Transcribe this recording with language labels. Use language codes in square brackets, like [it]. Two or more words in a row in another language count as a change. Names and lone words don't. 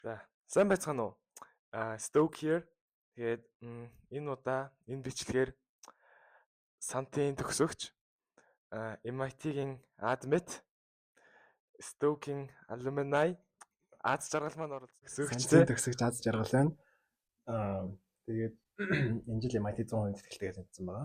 [mn] За, сайн байцгаана уу? [en] Stoke here. [mn] Тэгээд энэ удаа энэ бичлэгээр Сантын төгсөгч MIT-гийн Admit, Stoke-ийн Alumni Аз жаргал маань оролцсон Сантын төгсөгч Аз жаргал байна. Тэгээд энэ жил MIT 100% тэтгэлтэйгээ тэнцсэн байгаа.